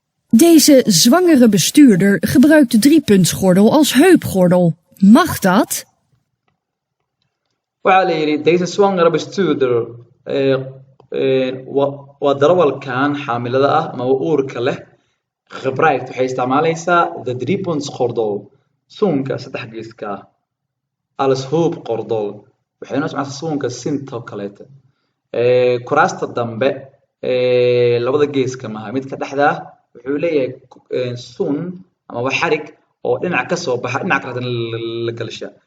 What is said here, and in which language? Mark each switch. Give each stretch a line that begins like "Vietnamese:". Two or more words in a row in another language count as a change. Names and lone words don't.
Dutch: Deze zwangere bestuurder gebruikt de driepuntsgordel als heupgordel. Mag dat?
Somali: Waxaa la yiri,
Dutch: "Deze zwangere bestuurder,"
Somali: eh, eh, wa-, waa darawalkan xaamilada ah ama uurka leh, gebruikt, waxay isticmaalaysaa
Dutch: the driepuntsgordel,
Somali: suunka saddex geeska ah.
Dutch: Als heupgordel,
Somali: waxay noo isticmaalaysaa suunka sinta oo kaleete. Eh, kuraasta dambe, eh, labada geeska maaha, midka dhexda ah, wuxuu leeyahay ku-, eh, suun ama wax xarig oo dhinac ka soo baxa, dhinac kale la, la, la galsha.